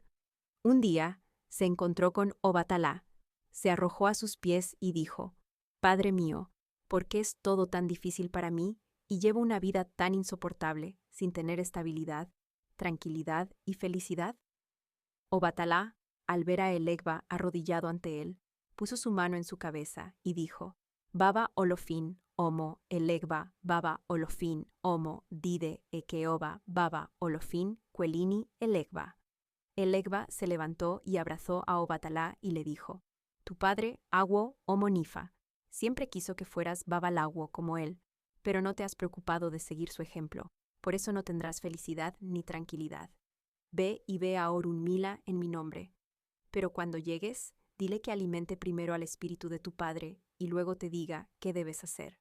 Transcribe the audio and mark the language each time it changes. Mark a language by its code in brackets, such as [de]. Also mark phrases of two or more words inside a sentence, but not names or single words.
[es] Un día, se encontró con Obatalá, se arrojó a sus pies y dijo: «Padre mío, ¿por qué es todo tan difícil para mí y llevo una vida tan insoportable, sin tener estabilidad, tranquilidad y felicidad?» Obatalá, al ver a el Egba arrodillado ante él, puso su mano en su cabeza y dijo: [yo] «Baba Olofin, Omo, el Egba, Baba Olofin, Omo, Dide, Ekeoba, Baba Olofin, Quelini, el Egba». [es] El Egba se levantó y abrazó a Obatalá y le dijo: «Tu padre, Awo Omo Nifa, siempre quiso que fueras babalawo como él, pero no te has preocupado de seguir su ejemplo, por eso no tendrás felicidad ni tranquilidad. Ve y ve a Orunmila en mi nombre. Pero cuando llegues, dile que alimente primero al espíritu de tu padre y luego te diga qué debes hacer».